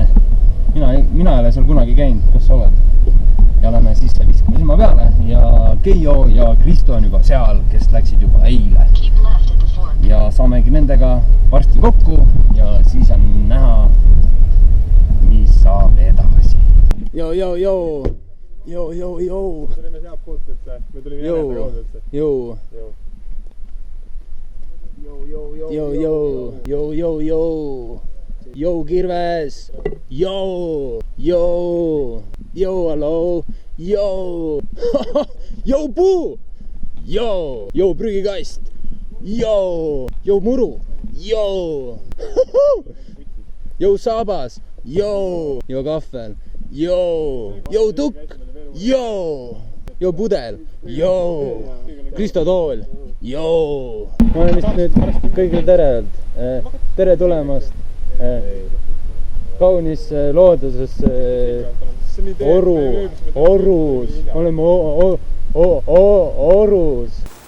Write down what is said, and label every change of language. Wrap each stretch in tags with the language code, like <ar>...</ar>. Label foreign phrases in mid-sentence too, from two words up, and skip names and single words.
<et>Mina ei ole seal kunagi käinud, kas sa oled? Ja lähme sisse viskame silma peale ja Keijo ja Kristo on juba seal, kes läksid juba eile. Ja saamegi nendega varsti kokku ja siis on näha, mis saab edasi. Jo. Me tulime sealt poolt üldse, me tulime jäleda kaudu üldse. Jo, Kirves! Jo, hallo! Jo, puu! Jo, prügikast! Jo, muru! Jo, saabas! Jo, kahvel! Jo, tukk! Jo, pudel! Kristo tool! Ma olen vist nüüd kõigile tere öelnud. Tere tulemast! Kaunis looduses Orus. Oleme Orus.</et>